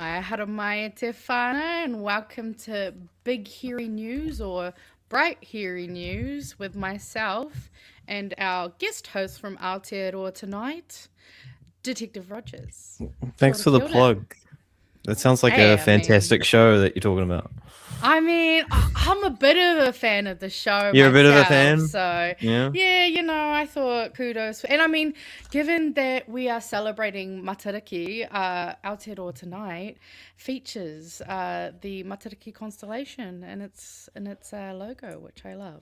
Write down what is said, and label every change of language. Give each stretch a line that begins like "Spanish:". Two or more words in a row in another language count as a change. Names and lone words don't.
Māori: Haramaya Te whānau,
English: and welcome to Big Hairy News or Bright Hairy News with myself and our guest host from Aotearoa tonight, Detective Rogers.
Māori: Kia
English: Thanks
Māori: ora,
English: for the
Māori: kia ora.
English: plug. That sounds like Hey, a fantastic show that you're talking about. I'm a bit of a fan of the show You're a bit of a myself, fan? so Yeah. I thought kudos. And I mean, given that we are celebrating Matariki, Aotearoa tonight features the Matariki constellation and its logo, which I love.